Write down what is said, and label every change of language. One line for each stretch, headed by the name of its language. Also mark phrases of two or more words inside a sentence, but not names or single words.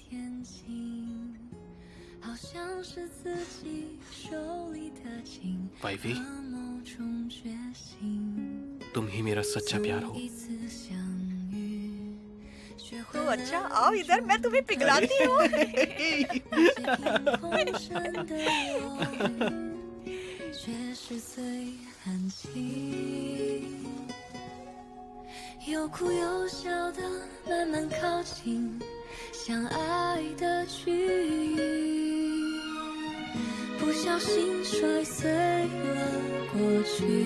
Hindi: वाइफी, तुम ही मेरा सच्चा प्यार हो। तो अच्छा, आओ इधर, मैं तुम्हें पिघलाती हूँ।
Chinese: 却是最寒气，有哭有笑的慢慢靠近，相爱的距离，不小心摔碎了过去，